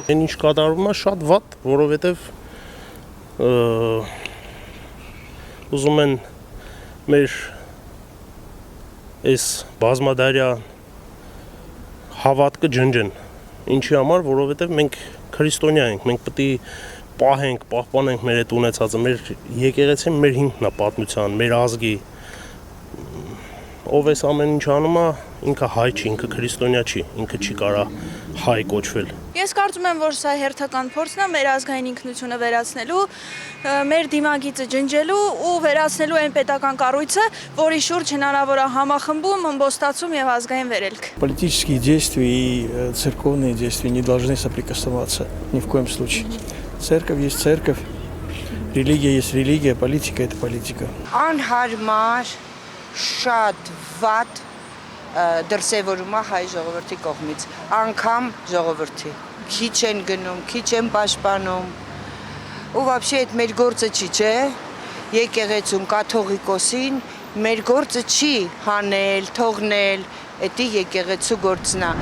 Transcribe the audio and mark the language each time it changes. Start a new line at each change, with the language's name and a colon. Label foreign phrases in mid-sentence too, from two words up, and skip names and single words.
Armenian: Այն ինչ կատարվում է շատ վատ, որովհետև ուզում են մեր այս բազմադարյա հավատքը ջնջեն։ Ինչի համար, որովհետև մենք քրիստոնյա ենք, մենք պետք է պահենք, պահպանենք մեր այդ ունեցածը, մեր եկեղեցին մեր հիմքն է պատմության, մեր ազգի։ Ով էս ամեն ինչ անում է, ինքը հայ չի, ինքը քրիստոնյա չի, ինքը չի կարա հայ կոչվել։ Ես կարծում եմ, որ սա հերթական փորձն է մեր ազգային ինքնությունը վերացնելու, մեր դիմագիծը ջնջելու ու վերացնելու այն պետական կառույցը, որի շուրջ հնարավոր է համախմբում, ըմբոստացում եւ ազգային վերելք։
Russian: Политические действия и церковные действия не должны соприкасаться ни в коем случае. Церковь есть церковь, религия есть религия, политика это политика.
Armenian: Անհարմար շատ վատ դրսևորում է հայ ժողովրդի կողմից, անգամ ժողովրդի, քիչ են գնում, քիչ են պաշտպանում, ու вообще այդ մեր գործը չի, չէ, եկեղեցուն, կաթողիկոսին, մեր գործը չի հանել, թողնել, դա եկեղեցու գործն է։